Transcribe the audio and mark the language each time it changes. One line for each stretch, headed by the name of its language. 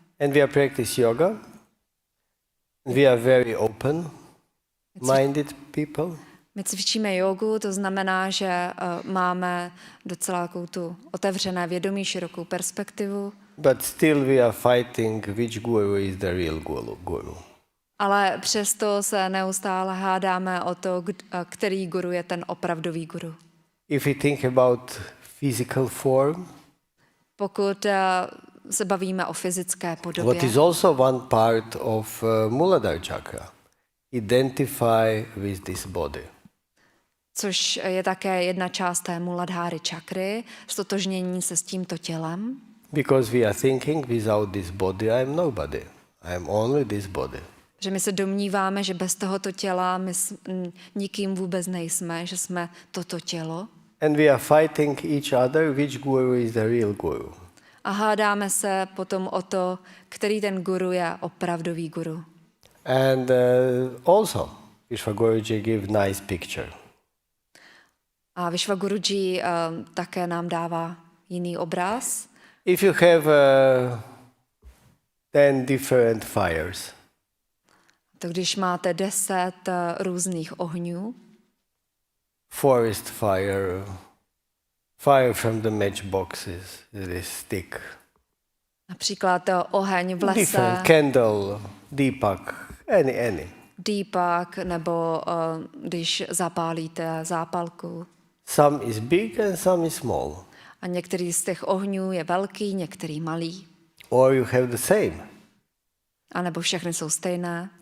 English: And we are practice yoga. We are very open-minded people.
Czech: My cvičíme jogu, to znamená, že máme docela takovou tu otevřené vědomí, širokou perspektivu.
English: But still we are fighting which guru is the real guru.
Czech: Ale přesto se neustále hádáme o to, který guru je ten opravdový guru.
English: If we think about physical form,
Czech: Pokud se bavíme o fyzické podobě,
English: what is also one part of Muladhara chakra, identify with this body.
Czech: což je také jedna část té Muladháry čakry, stotožnění se s tímto tělem.
English: Because we are thinking without this body I am nobody. I am only this body.
Czech: Že my se domníváme, že bez tohoto těla my nikým vůbec nejsme, že jsme toto tělo.
English: And we are fighting each other which guru is the real guru.
Czech: A hádáme se potom o to, který ten guru je opravdový guru.
English: And also, Vishwaguruji give nice picture.
Czech: A Vishwaguruji také nám dává jiný obraz.
English: If you have 10 different fires,
Czech: To když máte 10 různých ohňů,
English: forest fire, fire from the matchboxes, this stick,
Czech: například oheň v lese,
English: different candle, deepak, any.
Czech: dýpak, nebo když zapálíte zápalku.
English: Some is big and some is small.
Czech: A některý z těch ohňů je velký, některý malý.
English: Or you have the same,
Czech: A nebo všechny jsou stejné.